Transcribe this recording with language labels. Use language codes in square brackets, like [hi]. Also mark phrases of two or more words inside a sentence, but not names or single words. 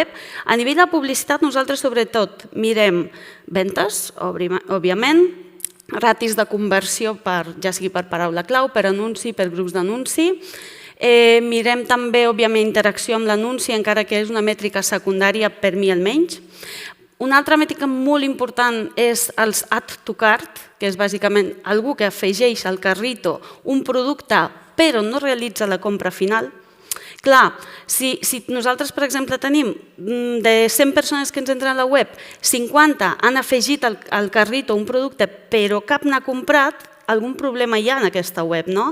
[ca] A nivell de publicitat, nosaltres sobretot mirem ventes, òbviament, ratis de conversió, ja sigui per paraula clau, per anunci, per grups d'anunci. Mirem també, òbviament, interacció amb l'anunci, encara que és una mètrica secundària per mi almenys. Una altra mètrica molt important és els [en] add to cart, [ca] que és bàsicament algú que afegeix al carrito un producte però no realitza la compra final. Clar, si nosaltres, per exemple, tenim de 100 persones que ens entren a la web, 50 han afegit al carrito un producte però cap n'ha comprat, algun problema hi ha en aquesta web, no?